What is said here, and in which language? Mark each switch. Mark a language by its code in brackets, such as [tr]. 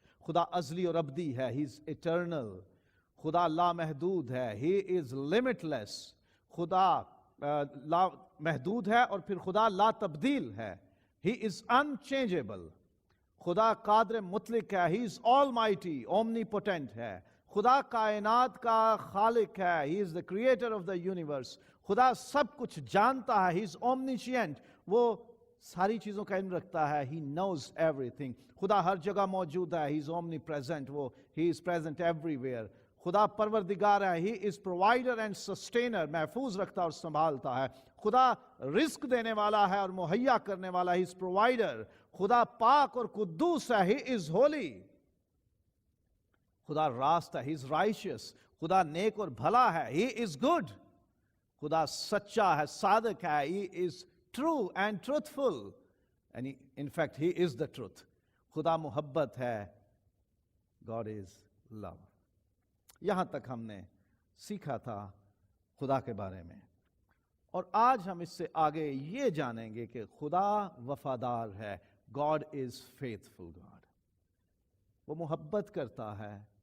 [ur] خدا ازلی اور ابدی ہے، [en] He's eternal. [ur] خدا لامحدود ہے، [en] He is limitless. [ur] خدا لا محدود ہے، اور پھر خدا لا تبدیل ہے، [en] He is unchangeable. [ur] خدا قادر مطلق ہے، [en] He is almighty, omnipotent [ur] ہے. خدا کائنات کا خالق ہے، [en] He is the creator of the universe. [ur] خدا سب کچھ جانتا ہے، [en] He is omniscient. [ur] وہ ساری چیزوں کا علم رکھتا ہے، [en] He knows everything. [ur] خدا ہر جگہ موجود ہے، [en] He is omnipresent. He is present everywhere. [ur] خدا پروردگار ہے، [en] He is provider and sustainer. [ur] محفوظ رکھتا اور سنبھالتا ہے. خدا رزق دینے والا ہے اور مہیا کرنے والا، [en] He is provider. [ur] خدا پاک اور قدوس ہے، [en] He is holy. [ur] خدا راست ہے، [en] He is righteous. [ur] خدا نیک اور بھلا ہے، [en] He is good. [ur] خدا سچا ہے، صادق ہے، [en] He is true and truthful. And in fact, He is the truth. [ur] خدا محبت ہے، [en] God is love. [ur] یہاں تک ہم نے سیکھا تھا خدا کے بارے میں، اور آج ہم اس سے آگے یہ جانیں گے کہ خدا وفادار ہے. [en] God is faithful God. [ur] وہ محبت کرتا ہے.